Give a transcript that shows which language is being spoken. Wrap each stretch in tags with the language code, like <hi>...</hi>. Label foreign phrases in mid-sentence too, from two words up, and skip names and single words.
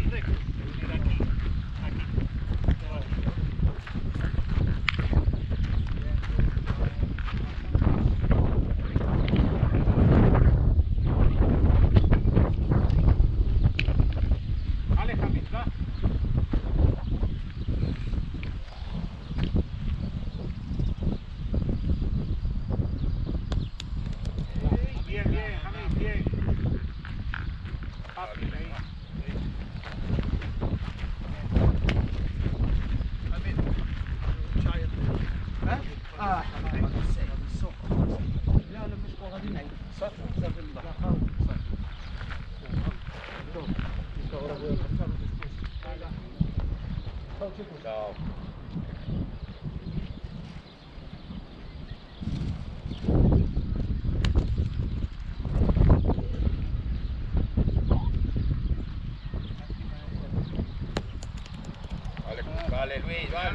<es>Espera aquí. Aquí. Vale, Javi, va. Bien, bien, Javi, bien. Fácil, ahí.</es> <ar>Ah, لا لا مش قاعدين عيد صح</ar> <es>Chao. Vale, Luis, vale.</es>